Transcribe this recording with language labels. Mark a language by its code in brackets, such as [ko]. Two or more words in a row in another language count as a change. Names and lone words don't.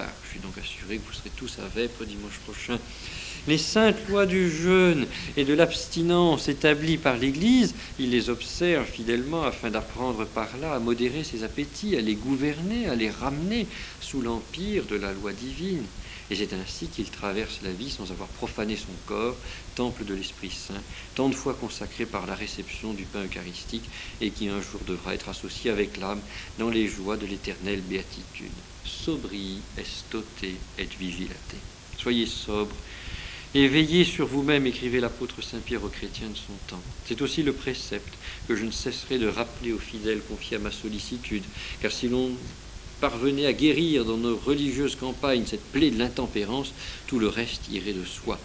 [fr] Je suis donc assuré que vous serez tous à Vêpres dimanche prochain. Les saintes lois du jeûne et de l'abstinence établies par l'Église, il les observe fidèlement afin d'apprendre par là à modérer ses appétits, à les gouverner, à les ramener sous l'empire de la loi divine. Et c'est ainsi qu'il traverse la vie sans avoir profané son corps, temple de l'Esprit Saint, tant de fois consacré par la réception du pain eucharistique, et qui un jour devra être associé avec l'âme dans les joies de l'éternelle béatitude. [la] Sobrii estote et vigilate. [fr] Soyez sobres et veillez sur vous-même, écrivait l'apôtre Saint-Pierre aux chrétiens de son temps. C'est aussi le précepte que je ne cesserai de rappeler aux fidèles confiés à ma sollicitude, car si l'on parvenait à guérir dans nos religieuses campagnes cette plaie de l'intempérance, tout le reste irait de soi.